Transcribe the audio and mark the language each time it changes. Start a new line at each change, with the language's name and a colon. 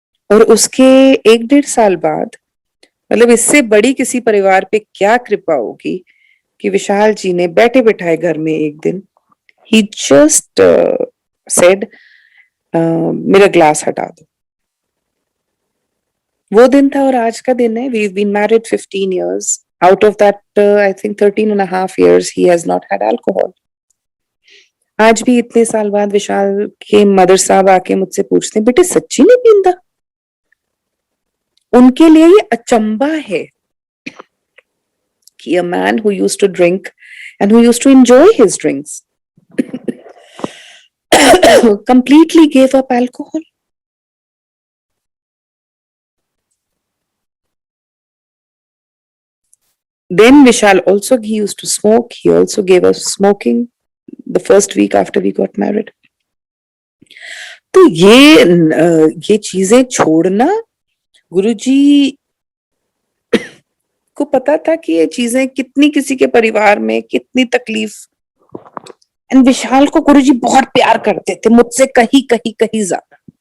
Hindi: और उसके 1-1.5 साल बाद, मतलब इससे बड़ी किसी परिवार पे क्या कृपा होगी कि विशाल जी ने बैठे बिठाए घर में एक दिन,
English: he just said,
Hindi: मेरा ग्लास हटा दो। वो दिन था और आज का दिन है।
English: We've been married 15 years. Out of that, I think 13.5 years, he has not had alcohol.
Hindi: आज भी इतने साल बाद विशाल के मदर साहब आके मुझसे पूछते हैं, बेटे सच्ची नहीं पींदा? उनके लिए ये अचंबा है कि
English: a man who used to drink and who used to enjoy his drinks completely gave up alcohol. Then Vishal also, he used to smoke. He also gave us smoking the first week after we got married.
Hindi: तो ये चीजें छोड़ना, गुरुजी को पता था कि ये चीजें कितनी किसी के परिवार में कितनी तकलीफ। एंड विशाल को गुरुजी बहुत प्यार करते थे, मुझसे कहीं कहीं कहीं ज्यादा।